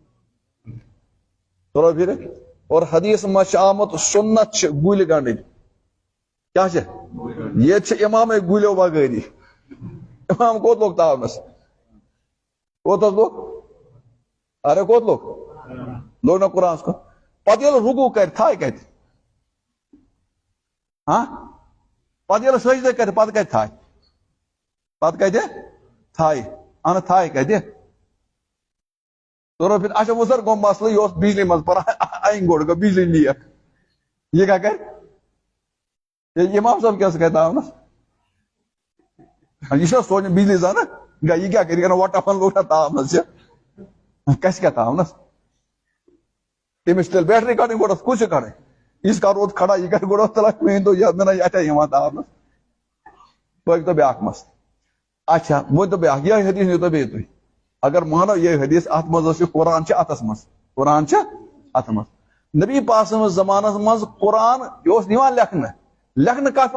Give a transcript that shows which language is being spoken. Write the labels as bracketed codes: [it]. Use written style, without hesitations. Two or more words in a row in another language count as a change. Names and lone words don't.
[ur] تھوڑا پھر اور [ks] حدیث منٛز چھُ آمُت سنت چھِ گُلۍ گنڈٕنۍ کیٛاہ چھِ ییٚتہِ چھِ امامے گُلیو بغٲری امام کوٚت لوٚگ تاونس کوٚت حظ لوٚگ ارے کوٚت لوٚگ نہ قرآنس کُن پتہٕ ییٚلہِ رُکوٗع کرِ تھایہِ کتہِ پتہٕ ییٚلہِ سجدٕ کرِ پتہٕ کتہِ تھایہِ پتہٕ کتہِ تھایہِ اہن تھایہِ کتہِ [ur] تو پھر اچھا وہ [ks] سر گوٚو مسلہٕ یہِ اوس بجلی منٛز پران اَنہِ گوٚڑ گوٚو بجلی لیک یہِ کیٛاہ کرِ امام صٲب کیٛاہ کرِ تاونس یہ چھُنہ سونچُن بجلی زنہٕ گٔے یہِ کیٛاہ کرِ یہِ کرن وۄٹان لوگ نہ تاونس یہِ کسہِ کیٛاہ تاونس تٔمِس چھِ تیٚلہِ بیٹری کڑٕنۍ گۄڈٕ کُس چھِ کڑٕنۍ یٖتِس کال روٗد کھڑا یہِ کرِ گۄڈٕ تُلان کٕہٕنۍ دۄہ یہِ نہ یہِ اَتھے یِوان تاونس پٲکۍتو بیٛاکھ مسلہٕ اچھا ؤنۍتو بیٛاکھ یِہے حدیث نیٖتو بیٚیہِ تُہۍ اگر مانو یہ حدیث اتھ منٛز ٲسۍ قرآن چھِ اتھس منٛز قرآن چھِ اتھ منٛز نبی پاک سٕنٛدِس زمانس منٛز قرآن یہِ اوس یِوان لیکھنہٕ کتھ